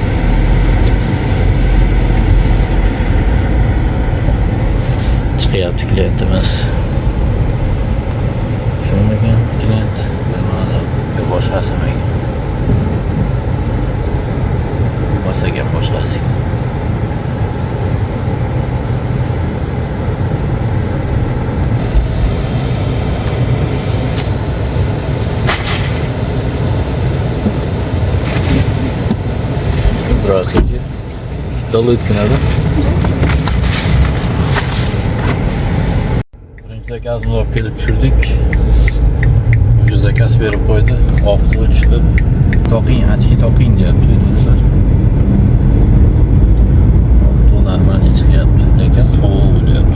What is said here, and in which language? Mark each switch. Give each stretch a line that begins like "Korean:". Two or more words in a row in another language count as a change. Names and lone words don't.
Uzbek: Chiqyapti klientimiz. Shundan klient bilmadim. Boshqasimi? Gap boshqasi.
Russian: Здравствуйте. Долыткина, да?
Uzbek: Birinchi zakazimizni olib kelib tushirdik. O'sha zakaz berib qo'ydi. Oftoga chiqib, ochki toqing deyapti do'stlar. Normalniy chiqyapti, lekin sovuq bo'lyapti.